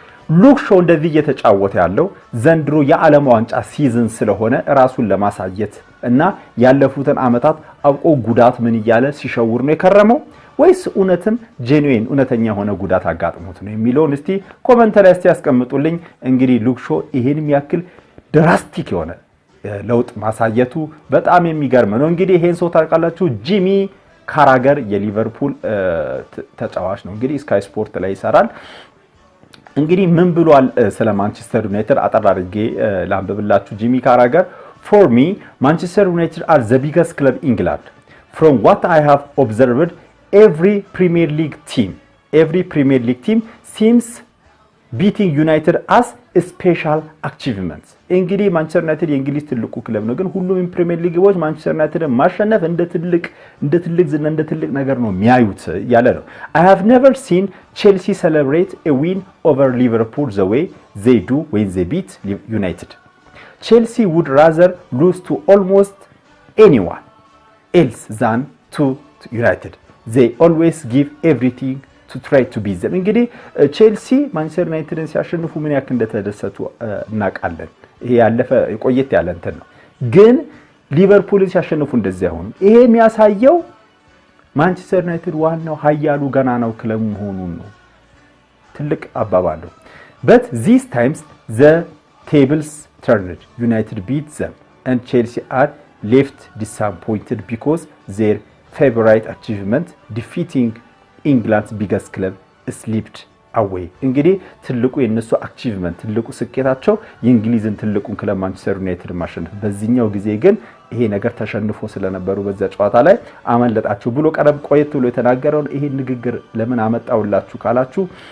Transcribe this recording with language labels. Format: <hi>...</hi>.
<am>ሉክ ሾው እንደዚህ እየተጫወተ ያለው ዘንድሮ የዓለም ዋንጫ ሲዝን ስለሆነ ራሱን ለማሳየት እና ያለፉትን አመታት አውቆ ጉዳት ምን እያለ ሲሸውር ነው የከረመው ወይስ እውነትም ጄኑዊን እውነተኛ ሆነ ጉዳት አጋጥሞት ነው የሚለውን እስቲ ኮሜንት ላይ እስቲ ያስቀምጡልኝ። እንግዲህ ሉክ ሾው ይሄንም ያክል ድራስቲክ የሆነ ለውጥ ማሳየቱ በጣም የሚገርም ነው። እንግዲህ ይሄን ሰው ታውቃላችሁ? ጂሚ ካራገር የሊቨርፑል ተጫዋች ነው። እንግዲህ ስካይ ስፖርት ላይ ይሰራል። እንግዲህ ምን ብሏል ስለ ማንቸስተር ዩናይትድ አጠር አድርጌ ላንብብላችሁ። ጂሚ ካራገር</am> <en>for me Manchester United are the biggest club in England. From what I have observed, every Premier League team seems beating United as a special achievement.</en> <am>እንግዲህ ማንቸስተር ዩናይትድ የእንግሊዝ ትልቁ ክለብ ነው፣ ግን ሁሉም ፕሪሚየር ሊጎች ማንቸስተር ዩናይትድን ማሸነፍ እንደ ትልቅ ነገር ነው የሚያዩት ያለ ነው።</am> <en>I have never seen Chelsea celebrate a win over Liverpool the way they do when they beat United. Chelsea would rather lose to almost anyone else than to United. They always give everything to try to beat them.</en> <am>እንግዲህ ቼልሲ ማንቸስተር ዩናይትድን ሲያሸንፉ ምን ያክል እንደተደሰቱ እናውቃለን። ይሄ ያለፈ ቆየት ያለ እንትን ነው። ግን ሊቨርፑልን ሲያሸንፉ እንደዚህ አይሆኑ። ይሄ የሚያሳየው ማንቸስተር ዩናይትድ ዋናው ኃያሉ ገናናው ክለብ መሆኑን ነው። ትልቅ አባባል ነው።</am> <en>But these times the tables turned. United beat them and Chelsea are left disappointed because their favorite achievement, defeating England's biggest club, slipped away.</en> <am>እንግዲህ ትልቁ የነሱ አቺቭመንት ትልቁ ስኬታቸው የእንግሊዝን ትልቁን ክለብ ማንቸስተር ዩናይትድ ማሸነፍ፣ በዚህኛው ጊዜ ግን ይሄ ነገር ተሸንፎ ስለነበሩ በዛ ጨዋታ ላይ አመለጣቸው ብሎ ቀረብ ቆየት ብሎ የተናገረው ይሄ ንግግር ለምን አመጣውላችሁ ካላችሁ</am>